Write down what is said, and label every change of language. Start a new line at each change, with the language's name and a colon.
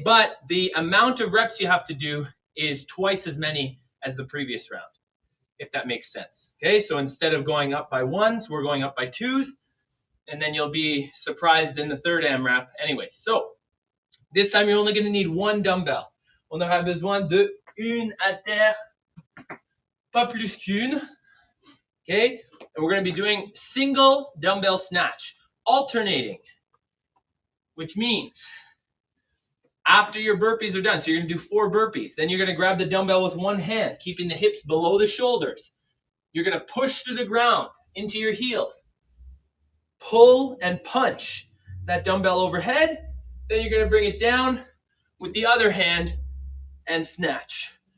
English: But the amount of reps you have to do is twice as many as the previous round, if that makes sense. Okay, so instead of going up by 1s, we're going up by 2s, and then you'll be surprised in the third AMRAP. Anyway, so this time you're only going to need 1 dumbbell.
French: On aura besoin de une haltère, pas plus qu'une.
English: Okay, and we're going to be doing single dumbbell snatch, alternating, which means after your burpees are done, so you're going to do 4 burpees, then you're going to grab the dumbbell with one hand, keeping the hips below the shoulders. You're going to push to the ground into your heels, pull and punch that dumbbell overhead, then you're going to bring it down with the other hand and snatch.